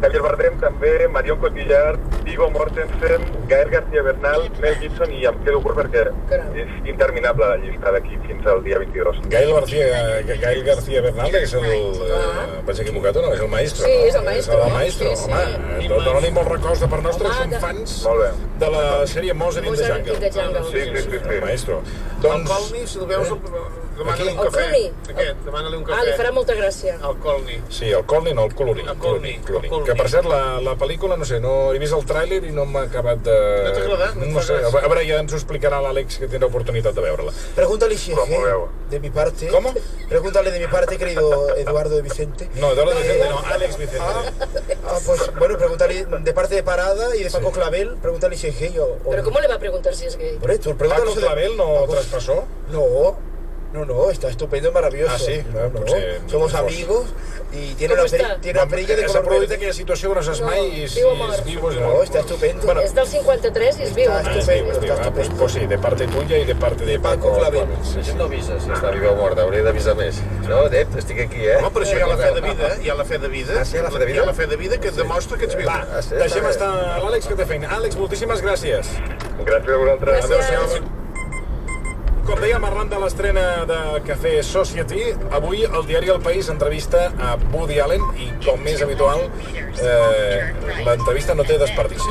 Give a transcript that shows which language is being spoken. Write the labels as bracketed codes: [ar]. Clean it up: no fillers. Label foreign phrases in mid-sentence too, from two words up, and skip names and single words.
[ca] Javier Bardem també, Marion Cotillard, Viggo Mortensen, Gael García Bernal, Mel Gibson i em quedo curt perquè és interminable la llista d'aquí fins al dia 22. Gael García Bernal, que és el... Vaig equivocat o no? És el maestro, sí, no? És el maestro. És el maestro, home. Dóna-li molts records de part nostra, som fans de la sèrie Mozart in the Jungle. Sí. El maestro. El Colney, si el veus, demana-li un cafè. Aquest, demana-li un cafè. Li farà molta gràcia. El Colney. Sí, el Colney, no, el Colony. El Colney. Que, per cert, la pel·lícula, no sé, no he vist el tràiler i no m'ha acabat de... No t'ha agradat? No sé, a veure, ja ens ho explicarà l'Àlex, que tindrà oportunitat de veure-la. [es] Pregúntale si de mi parte. ¿Cómo? Pregúntale de mi parte, querido Eduardo de Vicente. No, Eduardo de Vicente no, Àlex Vicente. Pues bueno, pregúntale de parte de Parada y de Paco Clavel, pregúntale si es gay o... ¿Pero cómo le va a preguntar si es gay? ¿Paco Clavel no traspasó? No, está estupendo y maravilloso. Ah, sí? No. Somos amigos y tiene una perilla de color verde. [ca] Aquella situació que no saps mai i és viu. [es] No, está estupendo. [ca] Bueno, és del 53 i és viu. [es] Está estupendo. Pues sí, de parte tuya y de parte de Paco Clavel. [ca] Això no avisa, si està viva o morta, hauria d'avisar més. No, Dep, estic aquí, Home, però això hi ha la fe de vida, hi ha la fe de vida. Ah, sí, hi ha la fe de vida? Hi ha la fe de vida que et demostra que ets viu. Va, deixem estar l'Àlex, que té feina. Àlex, moltíssimes gràcies. Gràcies a vosaltres. Gràcies. Com dèiem, arran de l'estrena de Café Society, avui el diari El País entrevista a Woody Allen i, com més habitual, l'entrevista no té desperdici.